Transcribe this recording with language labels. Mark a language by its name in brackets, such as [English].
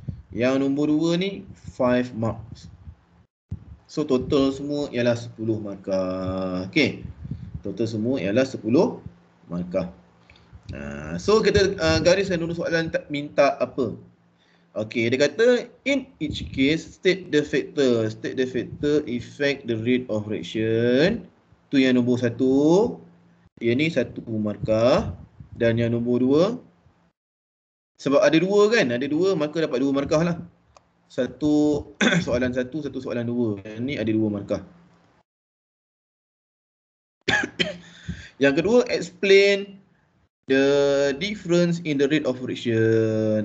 [Malay] Yang nombor 2 ni 5 marks. So total semua ialah 10 markah. Okey. Total semua ialah 10 markah. So kita gariskan dulu soalan minta apa. [English] Okay, [Malay] dia kata [English] in each case state the factor affect the rate of reaction. [Malay] Tu yang nombor 1. Yang ni 1 markah. Dan yang nombor 2, sebab ada 2 kan, ada 2 maka dapat 2 markah lah. Satu soalan 1, satu soalan 2. Yang ni ada 2 markah. Yang kedua, [English] explain the difference in the rate of reaction.